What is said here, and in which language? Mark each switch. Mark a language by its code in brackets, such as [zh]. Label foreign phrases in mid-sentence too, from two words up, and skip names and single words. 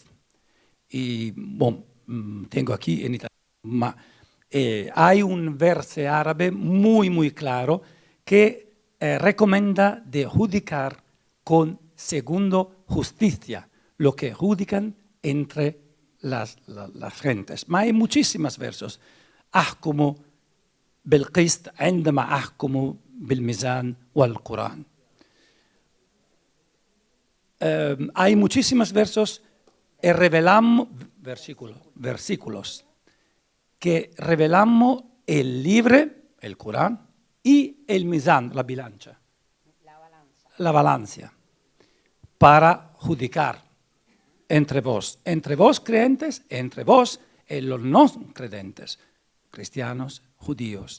[es] Y bueno, tengo aquí en italiano, hay un verso árabe muy claro que recomienda de judicar segundo justicia, lo que judican entre las gentes. Pero hay muchísimos versos. [ar] أحكم بالقسط عندما أحكم بالميزان والقرآن. [es] hay muchísimos versículos que revelamos el libro, el Corán, y el mizán, la bilancia, la balanza, para juzgar entre vos creyentes, entre vos y los no creyentes, cristianos, judíos.